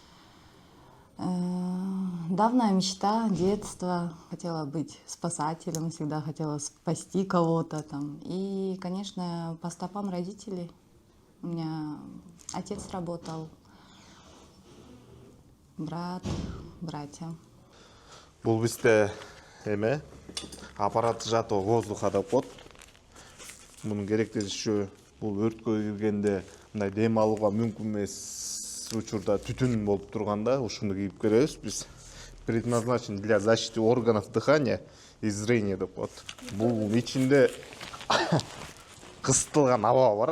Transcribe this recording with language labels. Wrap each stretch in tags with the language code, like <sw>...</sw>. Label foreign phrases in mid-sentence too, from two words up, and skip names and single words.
<ru>Давняя мечта, детство. Хотела быть спасателем, всегда хотела спасти кого-то там. И, конечно, по стопам родителей. У меня отец работал, брат, братья.</ru> <ky>Бул бизде эме</ky> <ru>аппарат сжатого воздуха</ru> <ky>деп коет. Мунун керектелиши бул өрткө киргенде мындай дем алууга мүмкүн эмес учурда түтүн болуп турганда ушуну кийип киребиз биз.</ky> <ru>Предназначен для защиты органов дыхания и зрения</ru> <ky>деп коет. Бул ичинде кысытылган аба бар.</ky>